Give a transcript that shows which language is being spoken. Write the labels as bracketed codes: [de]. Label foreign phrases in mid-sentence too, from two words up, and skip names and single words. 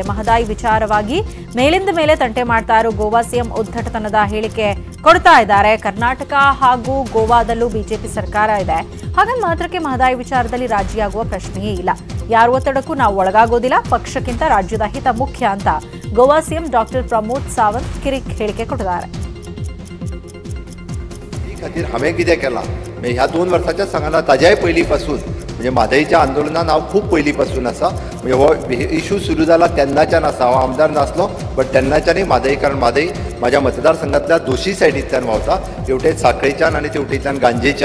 [kn] ಮಹದಾಯಿ ವಿಚಾರವಾಗಿ ಮೇಲಿಂದ ಮೇಲೆ ತಂಟೆ ಮಾಡ್ತಾ ಇರೋ ಗೋವಾ ಸಿಎಂ ಉದ್ದಟತನದ ಹೇಳಿಕೆ ಕೊಡ್ತಾ ಇದ್ದಾರೆ. ಕರ್ನಾಟಕ ಹಾಗೂ ಗೋವಾದಲ್ಲೂ ಬಿಜೆಪಿ ಸರ್ಕಾರ ಇದೆ. ಹಾಗಂದ್ ಮಾತ್ರಕ್ಕೆ ಮಹದಾಯಿ ವಿಚಾರದಲ್ಲಿ ರಾಜಿ ಆಗುವ ಪ್ರಶ್ನೆಯೇ ಇಲ್ಲ. ಯಾರ ಒತ್ತಡಕ್ಕೂ ನಾವು ಒಳಗಾಗೋದಿಲ್ಲ, ಪಕ್ಷಕ್ಕಿಂತ ರಾಜ್ಯದ ಹಿತ ಮುಖ್ಯ ಅಂತ ಗೋವಾ ಸಿಎಂ ಡಾಕ್ಟರ್ ಪ್ರಮೋದ್ ಸಾವಂತ್ ಕಿರಿಕ್ ಹೇಳಿಕೆ ಕೊಟ್ಟಿದ್ದಾರೆ. [kok] हांवें कितें केलां ह्या 2 वर्सांच्या सांगला ताज्याय पयलींपासून म्हणजे म्हादईच्या आंदोलनान हांव खूब पयलींपासून आसा. म्हणजे हो इशू सुरू जाला तेन्नाच्यान आसा. हांव आमदार नासलो बट तेन्नाच्यानय म्हादई, कारण म्हादई म्हाज्या मतदारसंघांतल्या दोशी सायडींतल्यान व्हांवता, तेवटेन सांखळेच्यान आनी तेवटेच्यान गांजेच्यान.